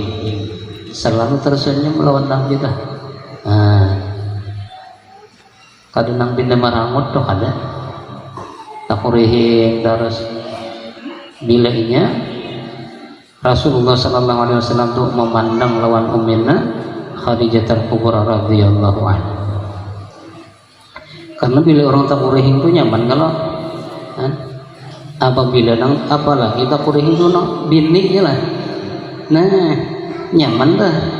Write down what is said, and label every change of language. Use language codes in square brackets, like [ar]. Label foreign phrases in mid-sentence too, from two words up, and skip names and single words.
[bjn] Selalu tersenyum melawan Nabi dah. Kadang nang pindah marangut tuh ada takurihing terus bilainya Rasulullah [ar] sallallahu alaihi wasallam [bjn] tuh memandang lawan Ummina Khadijah Al-Kubra [ar] radhiyallahu anha. [bjn] Karena bila orang takurihing tuh nyaman kalau apabila apalagi takurihing tuh biniknya lah. Nah, nyaman dah.